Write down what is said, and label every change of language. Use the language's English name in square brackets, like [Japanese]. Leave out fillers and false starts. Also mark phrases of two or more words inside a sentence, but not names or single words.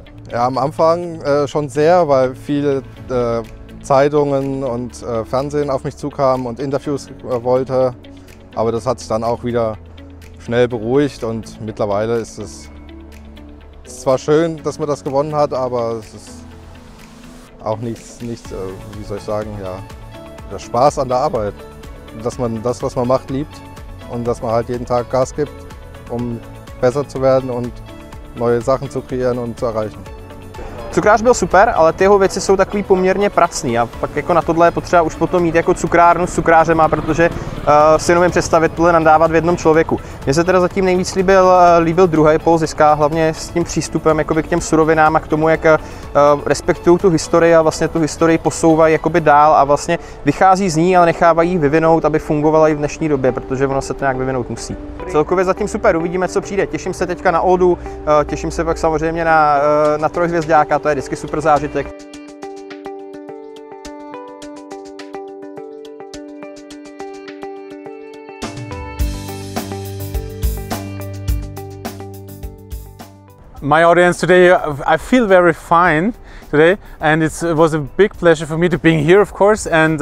[German] Ja, am Anfang schon sehr, weil viele Zeitungen und Fernsehen auf mich zukamen und Interviews wollte, aber das hat sich dann auch wieder schnell beruhigt und mittlerweile ist es zwar schön, dass man das gewonnen hat, aber es ist auch nicht wie soll ich sagen, ja, der Spaß an der Arbeit. Dass man das, was man macht, liebt und dass man halt jeden Tag Gas gibt, um besser zu werden und neue Sachen zu kreieren und zu erreichen. [Czech] Cukrář byl super, ale ty jeho věci jsou takový poměrně pracný a pak jako na tohle je potřeba už potom mít jako cukrárnu s cukrářema, protože si nevím představit tohle nadávat v jednom člověku. Mně se teda zatím nejvíc líbil druhý Paul Ziska, hlavně s tím přístupem jakoby k těm surovinám a k tomu, jak respektují tu historii a vlastně tu historii posouvají jakoby dál a vlastně vychází z ní, ale nechávají ji vyvinout, aby fungovala i v dnešní době, protože ono se to nějak vyvinout musí. Celkově zatím super, uvidíme, co přijde. Těším se teďka na Oldu, těším se pak samozřejmě na trojhvězďáka, to je vždycky super zážitek. [English] My audience today, I feel very fine today, and it was a big pleasure for me to be here, of course, and